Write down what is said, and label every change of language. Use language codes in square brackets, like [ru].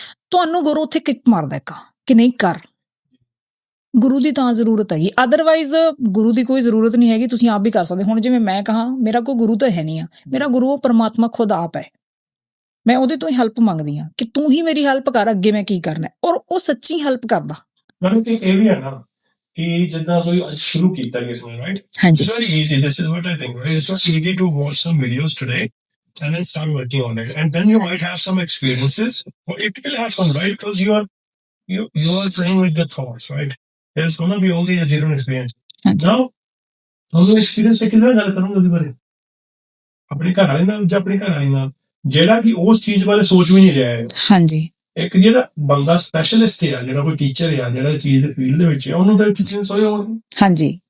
[pa] ਤੁਹਾਨੂੰ ਗੁਰੂ ਉੱਥੇ ਕਿੱਕ ਮਾਰਦਾ ਇੱਕ ਕਿ ਨਹੀਂ ਕਰ। ਗੁਰੂ ਦੀ ਤਾਂ ਜ਼ਰੂਰਤ ਹੈਗੀ, ਅਦਰਵਾਈਜ਼ ਗੁਰੂ ਦੀ ਕੋਈ ਜ਼ਰੂਰਤ ਨਹੀਂ ਹੈਗੀ, ਤੁਸੀਂ ਆਪ ਵੀ ਕਰ ਸਕਦੇ। ਹੁਣ ਜਿਵੇਂ ਮੈਂ ਕਹਾਂ ਮੇਰਾ ਕੋਈ ਗੁਰੂ ਤਾਂ ਹੈ ਨਹੀਂ ਆ, ਮੇਰਾ ਗੁਰੂ ਉਹ ਪਰਮਾਤਮਾ ਖੁਦ ਆਪ ਹੈ। ਮੈਂ ਉਹਦੇ ਤੋਂ ਹੀ ਹੈਲਪ ਮੰਗਦੀ ਹਾਂ ਕਿ ਤੂੰ ਹੀ ਮੇਰੀ ਹੈਲਪ ਕਰ, ਅੱਗੇ ਮੈਂ ਕੀ ਕਰਨਾ, ਔਰ ਉਹ ਸੱਚੀ ਹੈਲਪ ਕਰਦਾ। ਮੈਨੂੰ ਤੇ ਇਹ ਵੀ ਹੈ ਨਾ ਕਿ ਜਿੱਦਾਂ ਕੋਈ ਸ਼ੁਰੂ ਕੀਤਾ ਕਿਸ ਨੇ, ਰਾਈਟ, ਹਾਂਜੀ, [en] it's very easy, this is what I think, right? It's so easy to watch some videos today and then start working on it, and then you might have some experiences, or it will happen, right? Because you are playing with the thoughts, right? There's gonna be only a different experience. [pa] ਹਾਂਜੀ, Now ਤੁਹਾਨੂੰ experience ਹੈ, ਕਿਹਦੇ ਨਾਲ ਗੱਲ ਕਰੂੰਗਾ ਉਹਦੇ ਬਾਰੇ? ਆਪਣੇ ਘਰ ਵਾਲੇ ਨਾਲ ਜਾਂ ਆਪਣੀ ਘਰ ਵਾਲੀ ਨਾਲ, ਜਿਹੜਾ ਕਿ ਉਸ ਚੀਜ਼ ਬਾਰੇ ਸੋਚ ਵੀ ਨਹੀਂ ਰਿਹਾ ਹੈ। ਹਾਂਜੀ, ਇੱਕ ਜਿਹੜਾ ਬੰਦਾ ਸਪੈਸ਼ਲਿਸਟ ਹੈ, ਜਿਹੜਾ ਕੋਈ ਟੀਚਰ ਹੈ, ਜਿਹੜਾ ਚੀਜ਼ ਦੇ ਫੀਲਡ ਦੇ ਵਿੱਚ ਹੈ, ਉਹਨੂੰ ਤਾਂ ਐਕਸਪੀਰੀਅੰਸ ਹੋਇਆ ਹੋਣਾ, ਹਾਂਜੀ,